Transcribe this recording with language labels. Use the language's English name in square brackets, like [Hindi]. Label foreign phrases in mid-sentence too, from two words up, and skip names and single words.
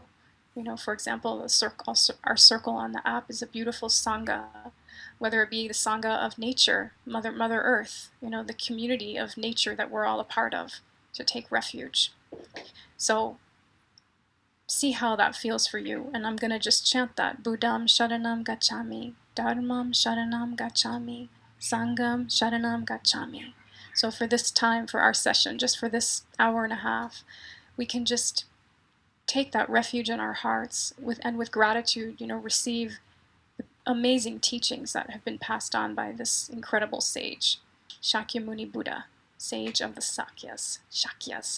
[English] For example, our circle on the app is a beautiful Sangha, whether it be the Sangha of nature, Mother Earth, the community of nature that we're all a part of, to take refuge. So see how that feels for you. And I'm going to just chant that. [Sanskrit] Buddham Sharanam Gacchami, Dharmam Sharanam Gacchami, Sangham Sharanam Gacchami. [English] So for this time, for our session, just for this hour and a half, we can just take that refuge in our hearts and with gratitude, receive the amazing teachings that have been passed on by this incredible sage, Shakyamuni Buddha, sage of the Shakyas.